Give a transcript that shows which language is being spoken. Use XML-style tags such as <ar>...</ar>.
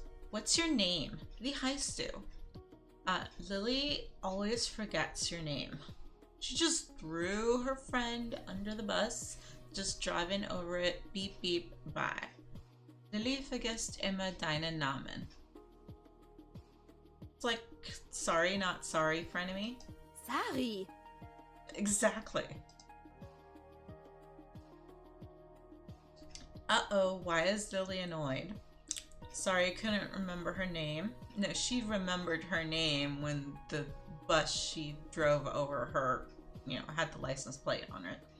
<en>What's your name?</en> <de>Wie heißt du?</de> <en>Lily always forgets your name. She just threw her friend under the bus, just driving over it, beep beep, bye.</en> <de>Lily vergisst immer deinen Namen.</de> <en>It's like, sorry, not sorry, frenemy. Sari! Exactly. Uh-oh, why is Lily annoyed? Sorry, I couldn't remember her name. No, she remembered her name when the bus she drove over her, had the license plate on it.</en>